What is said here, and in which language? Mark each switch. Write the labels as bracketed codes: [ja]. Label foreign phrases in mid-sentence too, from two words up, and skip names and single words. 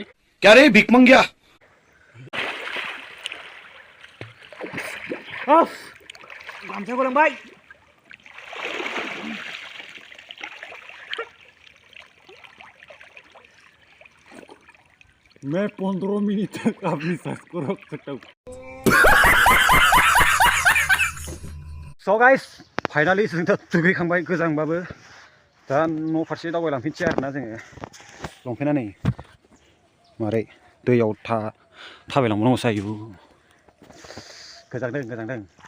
[hi] क्या रे भिख मंगिया? [brx] गामसाखौ लांबाय। [hi] मैं 15 मिनट तक अपनी सांस को रोक सकता हूँ। [en] So guys, [brx] फाइनालि जों दा दुगैखांबाय गोजांबाबो दा न' फारसे दावबायलांफिनसै आरोना जोङो लंपेन्टआ नै मारै दैयाव थाबायलांबावनांगौ जायो। गोजांदों।